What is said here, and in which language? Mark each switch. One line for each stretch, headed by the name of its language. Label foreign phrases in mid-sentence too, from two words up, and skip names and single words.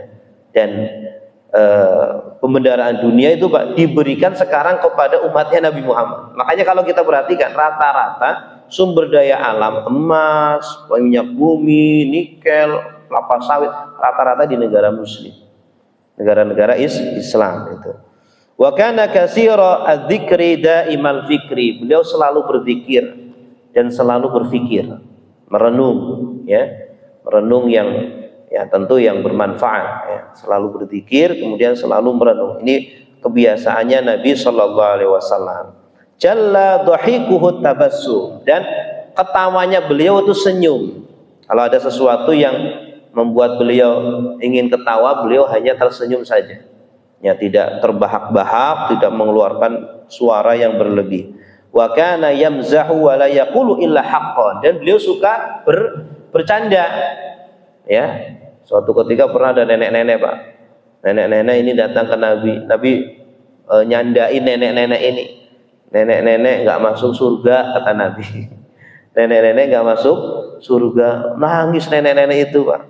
Indonesian: Dan pembendaraan dunia itu Pak diberikan sekarang kepada umatnya Nabi Muhammad. Makanya kalau kita perhatikan rata-rata sumber daya alam, emas, minyak bumi, nikel, kelapa sawit, rata-rata di negara muslim, negara-negara Islam itu.
Arabic: وكان كثير الذكر دائم الفكر,
Indonesian: beliau selalu berzikir dan selalu berfikir, merenung ya, merenung yang ya tentu yang bermanfaat ya, selalu berzikir kemudian selalu merenung. Ini kebiasaannya Nabi
Arabic: صلى الله عليه وسلم. جل ضحكه التبسم,
Indonesian: dan ketawanya beliau itu senyum. Kalau ada sesuatu yang membuat beliau ingin ketawa, beliau hanya tersenyum saja ya, tidak terbahak-bahak, tidak mengeluarkan suara yang berlebih.
Arabic: وكان يمزح ولا يقول إلا حقا,
Indonesian: dan beliau suka bercanda ya. Suatu ketika pernah ada nenek-nenek Pak, nenek-nenek ini datang ke Nabi nyandain nenek-nenek ini, nenek-nenek nggak masuk surga kata Nabi. Nenek-nenek nggak masuk surga, nangis nenek-nenek itu Pak.